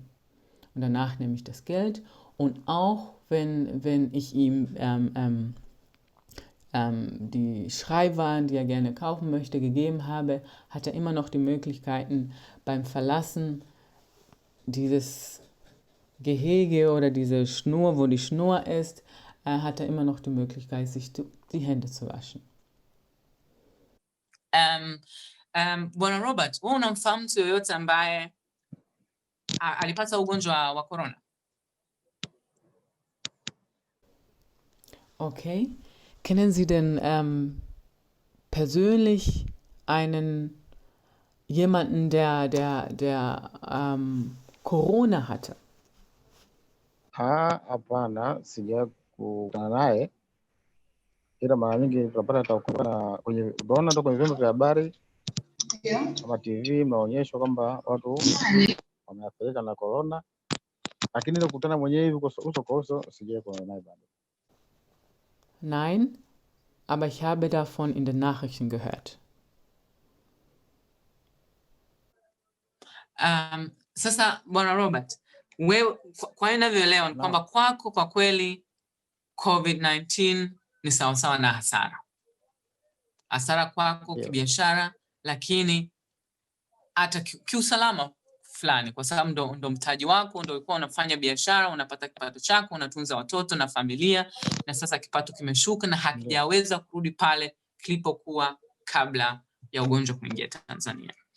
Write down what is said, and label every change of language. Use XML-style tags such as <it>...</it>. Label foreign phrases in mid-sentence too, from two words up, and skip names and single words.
<de>Und danach nehme ich das Geld. Und auch wenn ich ihm die Schreibwaren, die er gerne kaufen möchte, gegeben habe, hat er immer noch die Möglichkeiten beim Verlassen dieses Gehege oder diese Schnur, wo die Schnur ist, hat er immer noch die Möglichkeit, sich die Hände zu waschen.</de> <sw>Bwana Robert, wewe unamfahamu mtu yoyote ambaye alipata ugonjwa wa corona? Okay.</sw> <de>Kennen Sie denn persönlich jemanden, der Corona hatte?</de> <sw>Hapana, sijakutana naye, ila mara nyingi tunapata kwenye unaona tu kwenye vyombo vya habari kama TV mnaonyeshwa kwamba watu wameathirika na corona, lakini ile kukutana mwenyewe hivi uso kwa uso sijakuwa naye bado.</sw> <de>Nein, aber ich habe davon in den Nachrichten gehört.</de> <sw>Sasa Bwana Robert, wewe kwa ninavyoelewa ni kwamba kwako kwa kweli COVID-19 ni sawasawa na hasara kwako kibiashara, lakini hata kiusalama fulani, kwa sababu ndo mtaji wako, ndo ulikuwa unafanya biashara, unapata kipato chako, unatunza watoto na familia, na sasa kipato kimeshuka na hakijaweza kurudi pale kilipokuwa kabla ya ugonjwa kuingia Tanzania.</sw>